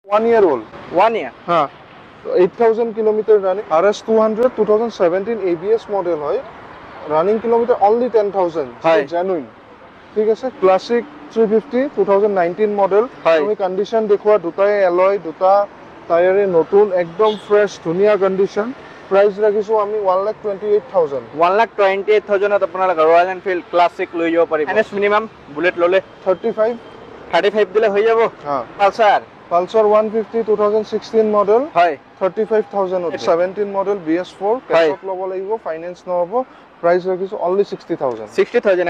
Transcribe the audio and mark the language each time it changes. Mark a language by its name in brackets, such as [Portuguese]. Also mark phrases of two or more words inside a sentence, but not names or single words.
[English] 1 year old. 1 year. [Assamese] হ্যাঁ 8000 [English] kilometer running [Assamese] RS 200 2017 ABS মডেল হয় [English] running kilometer only [Assamese] 10000 জেনুইন ঠিক আছে ক্লাসিক 350 2019 মডেল তুমি কন্ডিশন দেখুৱা দুটাই এলয় দুটা টায়ারে নতুন একদম ফ্রেশ ধুনিয়া কন্ডিশন প্রাইস রাখিছো আমি 1,28,000 1,28,000 ত আপোনালোক ৰয়েল এনফিল্ড ক্লাসিক লৈ যাব পাৰিব [English] finance minimum [Assamese] বুলেট ললে 35 দিলে হৈ যাব হ্যাঁ Pulsar 150 2016 model হয় 35,000 17 model BS4 cash লব লাগিব ফাইনান্স নহব প্রাইস রাখিছো only 60,000